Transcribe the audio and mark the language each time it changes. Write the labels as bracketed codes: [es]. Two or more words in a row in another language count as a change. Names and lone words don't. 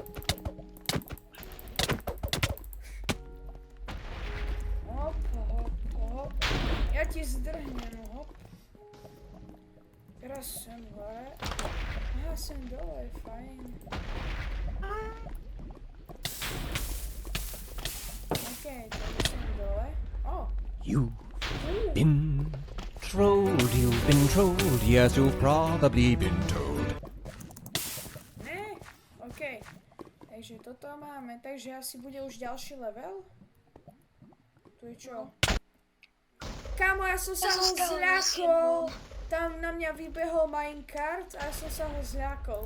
[sk] Hop, hop, hop. Ja ti zdrhnem, hop. Teraz sem hore. Aha, sem dole, fajn. OK, tak sem dole. Oh, [en] You've been trolled, you've been trolled, yes, you've probably been told. [sk] ne? OK. Takže toto máme, takže asi bude už ďalší level? Tu je čo? Kámo, ja som sa ho zľakol. Tam na mňa vybehol minecart a ja som sa ho zľakol.